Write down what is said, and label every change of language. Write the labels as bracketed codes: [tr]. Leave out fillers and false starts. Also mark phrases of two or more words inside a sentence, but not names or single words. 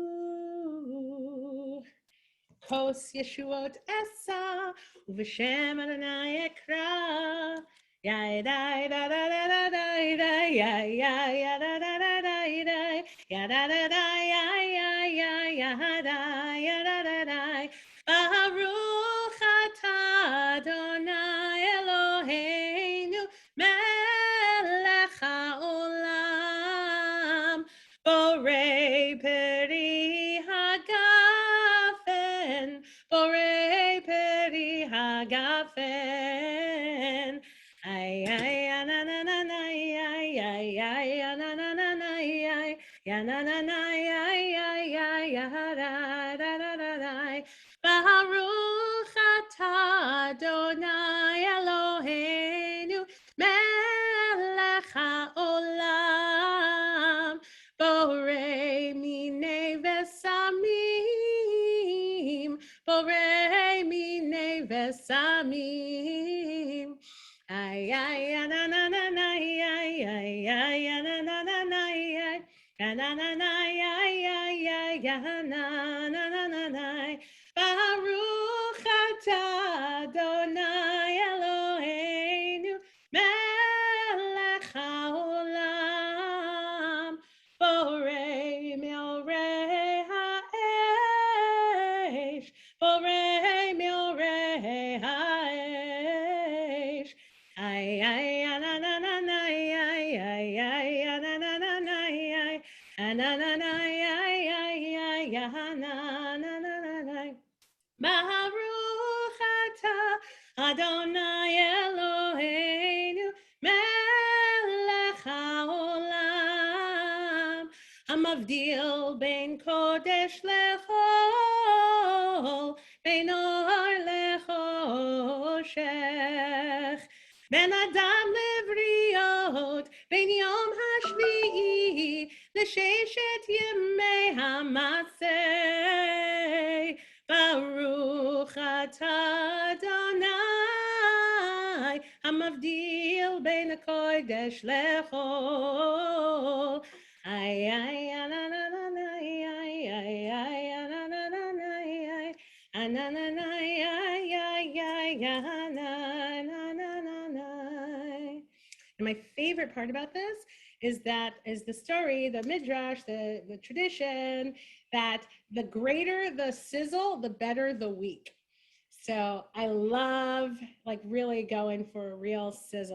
[he] כוס ישועות אשא ובשם אדוני Ekra Ya da da da da da da ya ya ya da da da da ya da da da ya ya ya ya da ya da da da ברוך אתה אדוני אלוהינו מלך העולם בורא פרי הגפן בורא פרי הגפן ay ay na na na na ay ay ay na na na na ay ya na na na ay ay ay ya da da da da ברוך אתה אדוני אלוהינו מלך העולם בורא מיני ובשמים בשמים. Ay, ay, ay, na, na, na, na, ay, ay, ay, ay, na, na, na, na, ay. Na na na na ya ya ya ya na na na na na ברוך אתה אדוני אלוהינו מלך העולם בורא מאורי האש בורא מאורי האש ay ay na na na na ay ay ay na na na na ay na na na ya ya ya ya na na na na ברוך אתה אדוני אלוהינו מלך העולם המבדיל בין קודש לחול בין אור לחושך בין אדם לבריות בין יום השביעי לששת ימי המעשה ברוך אתה אדוני המבדיל בין קודש לחול ay ay na na na na ay ay ay na na na na ay na na na ay ay ay na na na na. [en] And my favorite part about this is the story, the midrash, the tradition, that the greater the sizzle, the better the week. So I love like really going for a real sizzle.